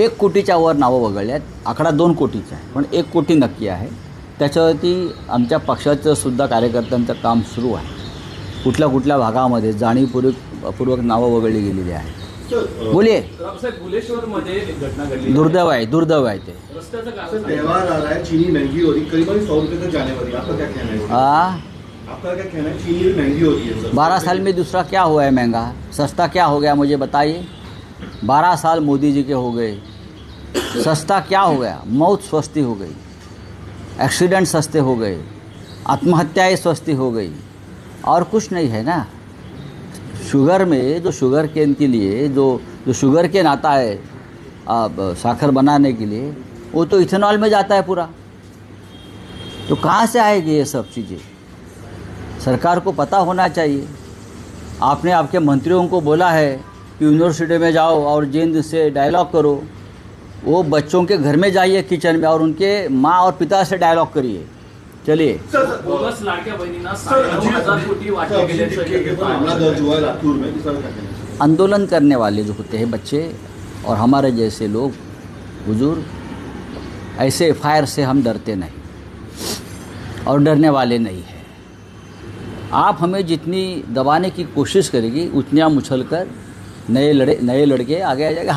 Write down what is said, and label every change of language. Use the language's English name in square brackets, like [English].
[Marathi] 1 कोटीच्या वर नावं वगळल्यात. आकडा 2 कोटीचा आहे, पण 1 कोटी नक्की आहे. त्याच्यावरती आमच्या पक्षाचं सुद्धा कार्यकर्त्यांचं काम सुरू आहे. कुठल्या भागामध्ये जाणीवपूर्वक नावं वगळली गेलेली आहेत. [Hindi] बोलिये. [Marathi] साहेब, बुलेश्वरमध्ये एक घटना घडली. दुर्दैव आहे ते. रस्त्याचं सर, कारण [Hindi] त्यौहार आ रहा है, चीनी महंगी हो रही, करीबन 100 रुपये तक जाने वाली है। आपका क्या कहना है? आपका क्या कहना है? चीनी महंगी हो रही है सर। 12 साल में दूसरा क्या हुआ है महंगा? सस्ता क्या हो गया मुझे बताइए? 12 साल मोदी जी के हो गए, सस्ता क्या हो गया? मौत सस्ती हो गई, एक्सीडेंट सस्ते हो गए, आत्महत्याएं सस्ती हो गई, और कुछ नहीं है ना. शुगर में जो शुगर केन के लिए जो शुगर केन आता है साखर बनाने के लिए, वो तो इथेनॉल में जाता है पूरा. तो कहाँ से आएगी ये सब चीज़ें? सरकार को पता होना चाहिए. आपने आपके मंत्रियों को बोला है कि यूनिवर्सिटी में जाओ और जेन से डायलॉग करो. वो बच्चों के घर में जाइए किचन में और उनके माँ और पिता से डायलॉग करिए. चलिए. [Marathi] बोगस लाडक्या बहिणींना 9,500 कोटी वाटले गेले. [Hindi] मामला दर्ज हुआ है लातूर में, सर क्या कहना है? आंदोलन करने वाले जो होते हैं बच्चे और हमारे जैसे लोग बुजुर्ग, ऐसे FIR से हम डरते नहीं और डरने वाले नहीं हैं. आप हमें जितनी दबाने की कोशिश करेगी उतनी हम उछलकर नए लड़के आगे आ जाएंगे.